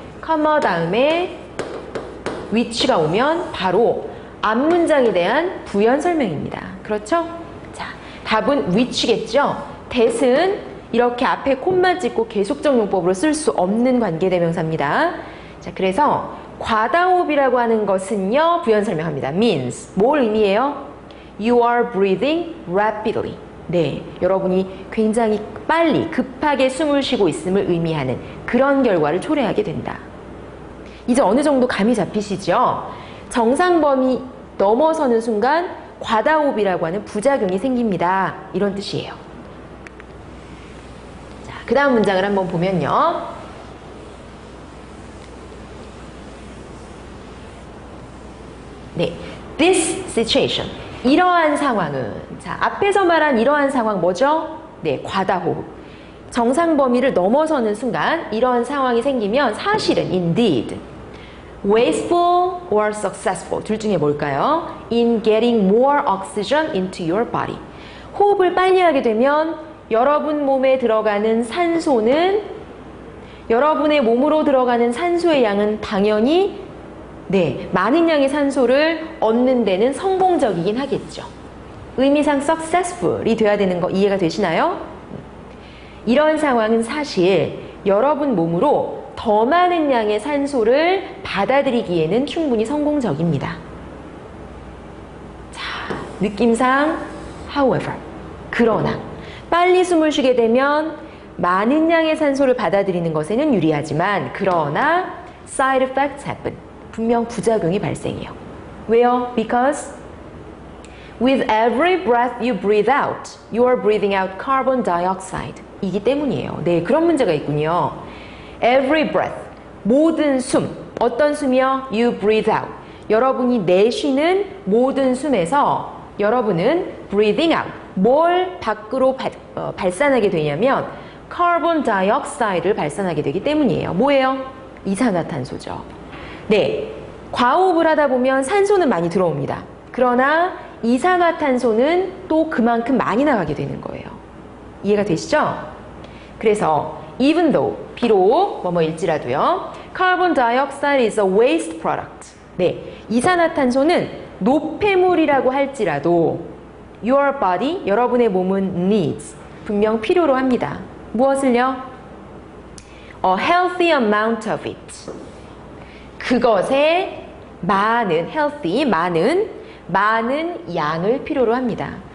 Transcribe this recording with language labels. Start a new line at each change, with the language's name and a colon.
Korean: comma 다음에 which가 오면 바로 앞문장에 대한 부연 설명입니다. 그렇죠? 자, 답은 which겠죠? that은 이렇게 앞에 콤마 찍고 계속적 용법으로 쓸 수 없는 관계대명사입니다. 자, 그래서 과다호흡이라고 하는 것은요, 부연 설명합니다. means, 뭘 의미해요?
English: You are breathing rapidly.
Korean: 네, 여러분이 굉장히 빨리, 급하게 숨을 쉬고 있음을 의미하는 그런 결과를 초래하게 된다. 이제 어느 정도 감이 잡히시죠? 정상 범위 넘어서는 순간 과다호흡이라고 하는 부작용이 생깁니다. 이런 뜻이에요. 자, 그 다음 문장을 한번 보면요. 네,
English: this situation,
Korean: 이러한 상황은, 자, 앞에서 말한 이러한 상황 뭐죠? 네, 과다호흡. 정상 범위를 넘어서는 순간 이러한 상황이 생기면 사실은
English: indeed wasteful or successful,
Korean: 둘 중에 뭘까요?
English: in getting more oxygen into your body.
Korean: 호흡을 빨리 하게 되면 여러분 몸에 들어가는 산소는 여러분의 몸으로 들어가는 산소의 양은 당연히 많은 양의 산소를 얻는 데는 성공적이긴 하겠죠. 의미상 successful이 돼야 되는 거 이해가 되시나요? 이런 상황은 사실 여러분 몸으로 더 많은 양의 산소를 받아들이기에는 충분히 성공적입니다. 자, 느낌상 however, 그러나 빨리 숨을 쉬게 되면 많은 양의 산소를 받아들이는 것에는 유리하지만 그러나
English: side effects happen.
Korean: 분명 부작용이 발생해요. 왜요?
English: Because with every breath you breathe out, you are breathing out carbon dioxide.
Korean: 이기 때문이에요. 네, 그런 문제가 있군요.
English: Every breath,
Korean: 모든 숨. 어떤 숨이요?
English: You breathe out.
Korean: 여러분이 내쉬는 모든 숨에서 여러분은
English: breathing out.
Korean: 뭘 밖으로 발산하게 되냐면 carbon dioxide를 발산하게 되기 때문이에요. 뭐예요? 이산화탄소죠. 네, 과호흡을 하다 보면 산소는 많이 들어옵니다. 그러나 이산화탄소는 또 그만큼 많이 나가게 되는 거예요. 이해가 되시죠? 그래서 even though, 비록 뭐뭐일지라도요.
English: Carbon dioxide is a waste product.
Korean: 네, 이산화탄소는 노폐물이라고 할지라도
English: your body,
Korean: 여러분의 몸은 needs, 분명 필요로 합니다. 무엇을요?
English: A healthy amount of it.
Korean: 그것의 많은, healthy, 많은 양을 필요로 합니다.